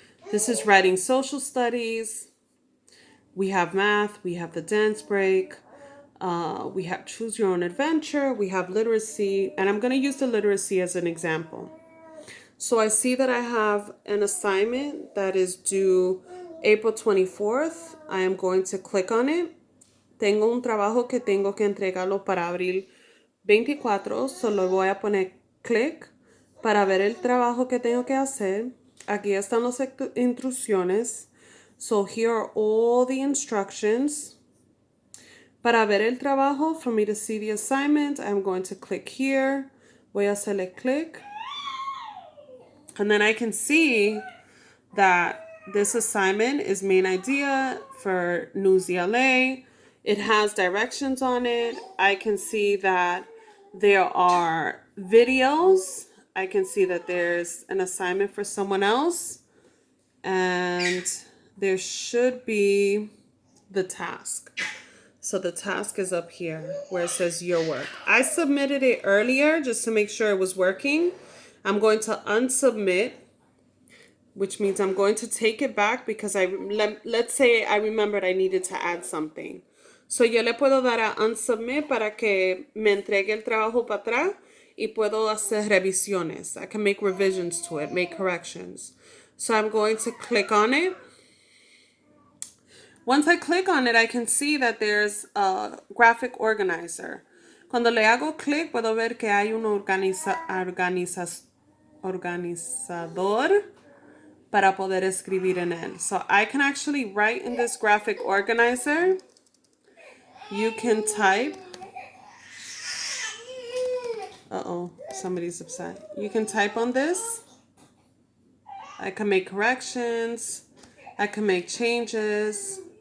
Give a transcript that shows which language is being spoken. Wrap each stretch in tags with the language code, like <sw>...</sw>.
<en>This is writing social studies. We have math, we have the dance break, we have choose your own adventure, we have literacy, and I'm going to use the literacy as an example. So I see that I have an assignment that is due April 24th. I am going to click on it.</en> <es>Tengo un trabajo que tengo que entregarlo para abril 24, solo voy a poner clic para ver el trabajo que tengo que hacer. Aquí están las instrucciones.</es> <en>So here are all the instructions.</en> <es>Para ver el trabajo,</es> <en>for me to see the assignment, I'm going to click here.</en> <es>Voy a hacerle click.</es> <en>And then I can see that this assignment is main idea for News ELA. It has directions on it. I can see that there are videos. I can see that there's an assignment for someone else. And there should be the task. So the task is up here where it says your work. I submitted it earlier just to make sure it was working. I'm going to unsubmit, which means I'm going to take it back because let's say I remembered I needed to add something.</en> <es>So yo le puedo dar a unsubmit para que me entregue el trabajo para atrás. y puedo hacer revisiones.</es> <en>I can make revisions to it, make corrections. So I'm going to click on it. Once I click on it, I can see that there's a graphic organizer. Cuando le hago clic, puedo ver que hay un organizador para poder escribir en él. So I can actually write in this graphic organizer. You can type. Uh-oh, somebody's upset. You can type on this. I can make corrections. I can make changes.</en>